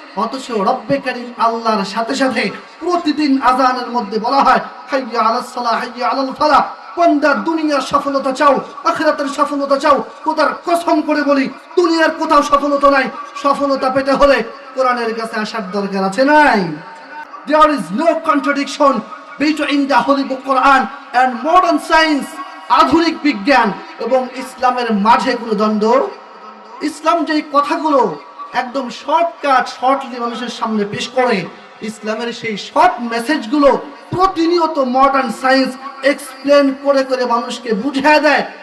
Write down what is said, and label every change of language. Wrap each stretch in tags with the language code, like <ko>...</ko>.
<bn>অথচ রব্বে কারীম আল্লাহর সাথে সাথে প্রতিদিন আযানের মধ্যে বলা হয়,</bn> <ar>হাইয়া আলাস সালাহ, হাইয়া আলাল ফালাহ।</ar> <bn>বান্দা, দুনিয়ার সফলতা চাও, আখিরাতের সফলতা চাও? খোদার কসম করে বলি, দুনিয়ার কোথাও সফলতা নাই। সফলতা পেতে হলে কোরআনের কাছে আসার দরকার আছে, নাই?</bn> <en>There is no contradiction between the Holy Book Quran and modern science.</en> <bn>আধুনিক বিজ্ঞান এবং ইসলামের মাঝে কোনো দ্বন্দ্ব। ইসলাম যে কথাগুলো একদম শর্টলি মানুষের সামনে পেশ করে, ইসলামের সেই শর্ট মেসেজগুলো প্রতিনিয়ত মডার্ন সায়েন্স এক্সপ্লেন করে করে মানুষকে বুঝিয়ে দেয়।</bn>